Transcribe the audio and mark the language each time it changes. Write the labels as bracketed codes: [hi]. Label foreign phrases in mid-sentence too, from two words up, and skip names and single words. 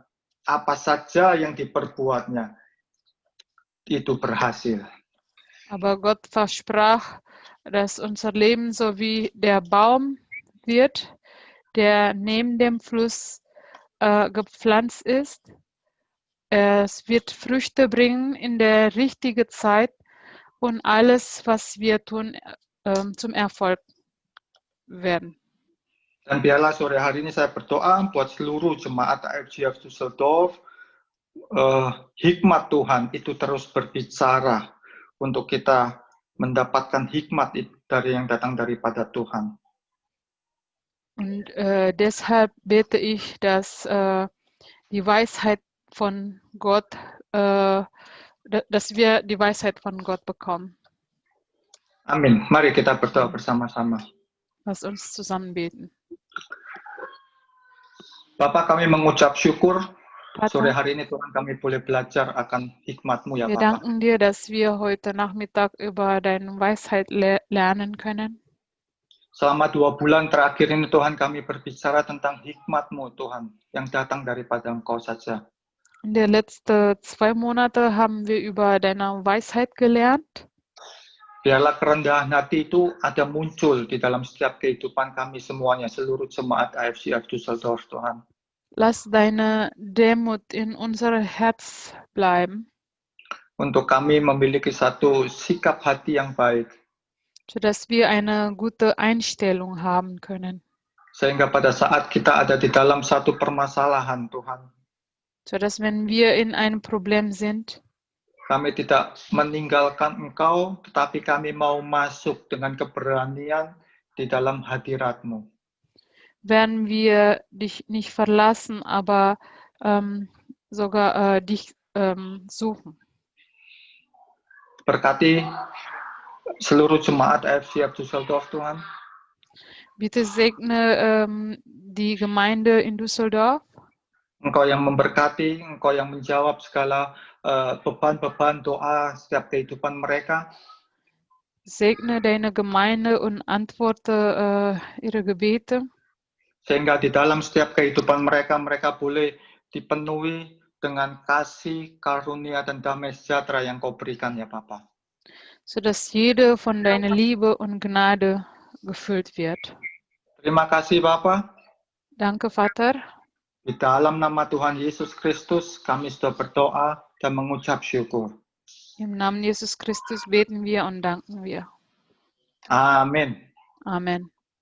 [id] Apa saja yang diperbuatnya, itu berhasil. [de] Aber Gott versprach, dass unser Leben so wie der Baum wird, der neben dem Fluss gepflanzt ist. es wird Früchte bringen in der richtigen Zeit und alles, was wir tun, zum Erfolg werden. [id] Dan biarlah sore hari ini saya berdoa buat seluruh jemaat AFGF Düsseldorf, hikmat Tuhan itu terus berbicara untuk kita mendapatkan hikmat dari yang datang daripada Tuhan. [de] Und deshalb bete ich, dass die Weisheit von Gott, dass wir die Weisheit von Gott bekommen. [id] Amin. Mari kita berdoa bersama-sama. [de] Lass uns zusammen beten. [id] Bapak, kami mengucap syukur sore [de] Vater, [id] hari ini Tuhan kami boleh belajar akan hikmat-Mu ya [de] wir [id] Bapak. [de] danken dir, dass wir heute Nachmittag über deine Weisheit lernen können. [id] Selama 2 bulan terakhir ini Tuhan kami berbicara tentang hikmat-Mu Tuhan yang datang daripada Engkau saja. [de] In den letzten 2 Monaten haben wir über deine Weisheit gelernt. [id] Biarlah kerendahan hati itu ada muncul di dalam setiap kehidupan kami semuanya, seluruh jemaat AFGF Düsseldorf Tuhan. [de] Lass deine Demut in unser Herz bleiben, [id] Untuk kami memiliki satu sikap hati yang baik. [de] sodass wir eine gute Einstellung haben können. [id] Sehingga pada saat kita ada di dalam satu permasalahan Tuhan, [de] Sodass wenn wir in einem Problem sind, [id] kami tidak meninggalkan Engkau, tetapi kami mau masuk dengan keberanian di dalam hadirat-Mu. [de] werden wir dich nicht verlassen, aber sogar dich suchen. [id] Berkati seluruh jemaat AFGF Düsseldorf Tuhan. [de] Bitte segne die Gemeinde in Düsseldorf. [id] Engkau yang memberkati, Engkau yang menjawab segala beban-beban doa setiap kehidupan mereka. [de] Segne deine Gemeinde und antworte ihre Gebete, [id] Sehingga di dalam setiap kehidupan mereka, mereka boleh dipenuhi dengan kasih, karunia, dan damai sejahtera yang Kau berikan ya Bapa. [de] sodass jede von deiner Liebe und Gnade gefüllt wird. [id] Terima kasih Bapa. [de] Danke, Vater. [id] Di dalam nama Tuhan Yesus Kristus, kami sudah berdoa dan mengucap syukur. [de] Im Namen Jesus Christus beten wir und danken wir. [id] Amin. [de] Amen.